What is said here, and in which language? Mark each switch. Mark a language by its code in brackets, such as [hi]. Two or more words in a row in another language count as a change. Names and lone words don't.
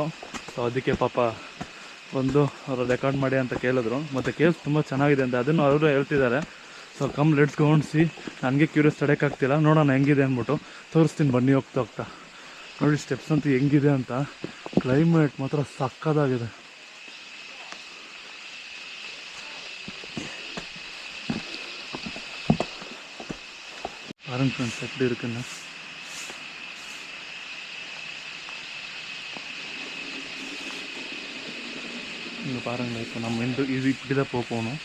[kn] ಸೊ ಅದಕ್ಕೆ ಪಾಪ ಬಂದು ಅವರು ರೆಕಾರ್ಡ್ ಮಾಡಿ ಅಂತ ಕೇಳಿದ್ರು. ಮತ್ತು ಕೇಸ್ ತುಂಬ ಚೆನ್ನಾಗಿದೆ ಅಂತ ಅದನ್ನು ಅವರು ಹೇಳ್ತಿದ್ದಾರೆ. [en] so come let's go and see. [kn] ನನಗೆ ಕ್ಯೂರಿಯಸ್ ತಡೆಯೋಕ್ಕಾಗ್ತಿಲ್ಲ, ನೋಡೋಣ ಹೆಂಗಿದೆ ಅಂದ್ಬಿಟ್ಟು ತೋರಿಸ್ತೀನಿ ಬನ್ನಿ. ಹೋಗ್ತಾ ನೋಡಿ ಸ್ಟೆಪ್ಸ್ ಅಂತೂ ಹೆಂಗಿದೆ ಅಂತ. ಕ್ಲೈಮೇಟ್ ಮಾತ್ರ ಸಕ್ಕತ್ತಾಗಿದೆ. [ta] பாருங்க ஃப்ரெண்ட்ஸ் எப்படி இருக்குன்னு. இங்கே பாருங்களேன், இப்போ நம்ம இது இப்படி தான் போகணும்.